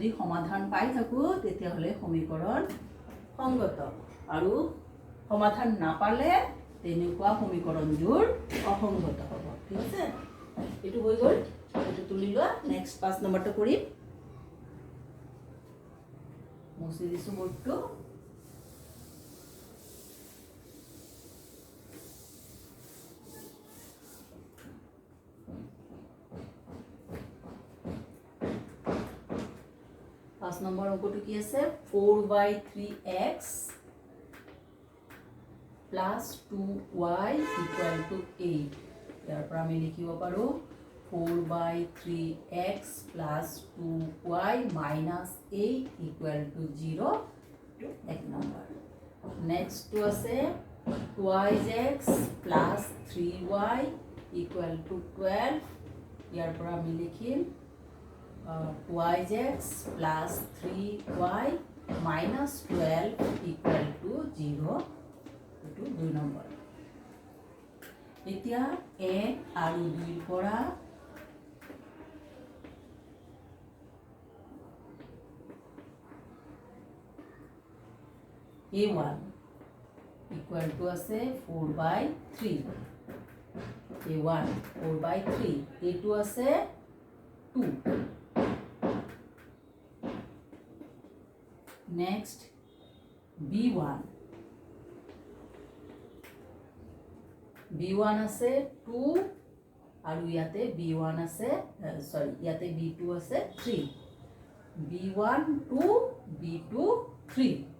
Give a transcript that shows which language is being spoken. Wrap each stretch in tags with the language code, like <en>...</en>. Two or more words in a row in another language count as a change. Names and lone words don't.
<as>সমাধান পাই থাকো তেতিয়া হলে সমীকরণ সংগত আৰু সমাধান নাপালে তেনেকুৱা সমীকৰণজোৰ অসংগত হ'ব ঠিক আছে এটো হৈ গ'ল এটো তুলি লোৱা নেক্সট 5 নম্বৰটো কৰিম মুছি দিছো বৰ্ডটো পাঁচ নম্বৰ অংকটো কি আছে</as> <en>4/3x plus 2y equal to 8</en> <as>ইয়াৰ পৰা আমি লিখিব পাৰো</as> <en>4/3x plus 2y minus 8 equal to 0</en> <as>এক নম্বৰ</as> <en>next to আছে 2x plus 3y equal to 12</en> <as>ইয়াৰ পৰা আমি লিখিম</as> <en>2x plus 3y minus 12 equal to 0 to 2 number</en> <as>এতিয়া 1 আৰু 2 পৰা</as> <en>a1 equal to আছে 4/3 a1 4/3 a2 আছে 2</en> <as>next b1 আছে 2 আৰু ইয়াতে b1 আছে সৰি ইয়াতে b2 আছে 3 b1 2 b2 3</as>